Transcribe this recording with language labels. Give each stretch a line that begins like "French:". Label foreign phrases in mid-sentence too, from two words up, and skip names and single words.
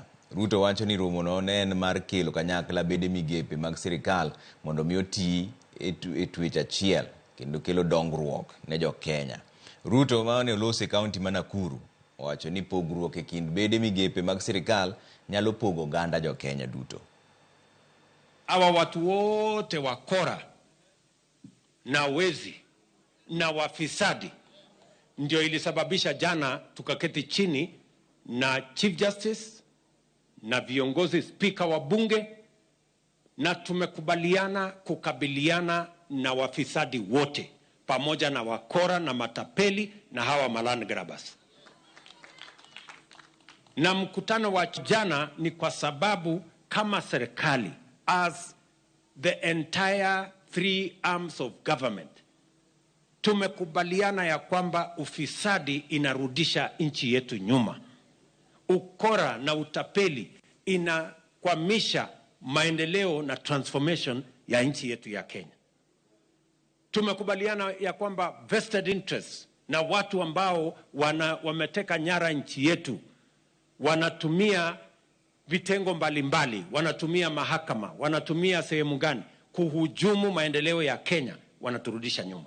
Luo (Kenya and Tanzania): Ruto wacho ni romo no ne en mar kelo kanyakla bede migepe mag sirkal mondo mi oti e twech achiel kendo kelo dongruok ne jo Kenya. Ruto mane olose kaunti ma Nakuru wacho ni pogruok e kind bede migepe mag sirkal nyalo pogo ganda jo Kenya duto.
Swahili: Hawa watu wote wakora na wezi na wafisadi ndio ilisababisha jana tukaketi chini na
English: Chief Justice
Swahili: na viongozi spika wa bunge na tumekubaliana kukabiliana na wafisadi wote pamoja na wakora na matapeli na hawa
English: maland grabbers.
Swahili: Na mkutano wa jana ni kwa sababu kama serikali,
English: as the entire three arms of government,
Swahili: tumekubaliana ya kwamba ufisadi inarudisha nchi yetu nyuma. Ukora na utapeli inakwamisha maendeleo na transformation ya nchi yetu ya Kenya. Tumekubaliana ya kwamba
English: vested interests
Swahili: na watu ambao wameteka nyara nchi yetu wanatumia vitengo mbalimbali, wanatumia mahakama, wanatumia sehemu gani kuhujumu maendeleo ya Kenya, wanaturudisha nyuma.